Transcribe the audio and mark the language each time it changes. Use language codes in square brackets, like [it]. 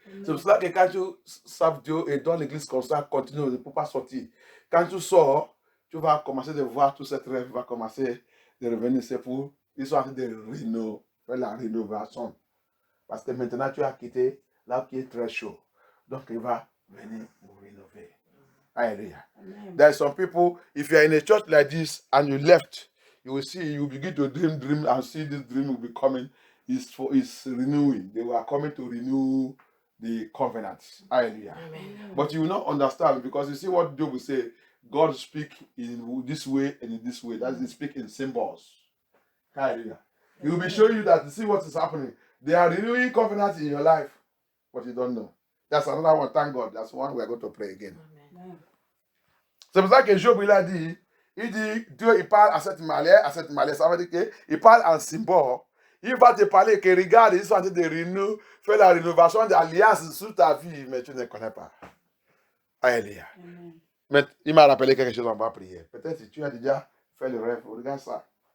[fr] C'est pour cela que quand tu saves Dieu et dans l'église comme ça, continue, ne peut pas sortir. Quand tu sors, tu vas commencer de voir tout cette rêve, va commencer de revenir. C'est pour, ils sont en train de faire la rénovation. Parce que maintenant, tu as quitté là qui est très chaud. Donc, il va venir pour rénover. [en] Hallelujah. There are some people, if you are in a church like this and you left, you will see, you begin to dream and see this dream will be coming. It's renewing. They were coming to renew the covenant. Hallelujah. But you will not understand because you see what Job will say. God speak in this way and in this way. That is, he speak in symbols. Hallelujah. He will be showing you that to see what is happening. They are renewing covenant in your life, but you don't know. That's another one. Thank God. That's one we are going to pray again. [fr] C'est pour ça que Job il a dit, Dieu il parle à cette manière, ça veut dire qu'il parle en symbole. Il va te parler que regarde, ils sont en train de renouer, faire la rénovation d'alliance sur ta vie, mais tu ne connais pas. Alléluia. Mais il m'a rappelé quelque chose, on va prier. Peut-être si tu as déjà fait le rêve, regarde ça.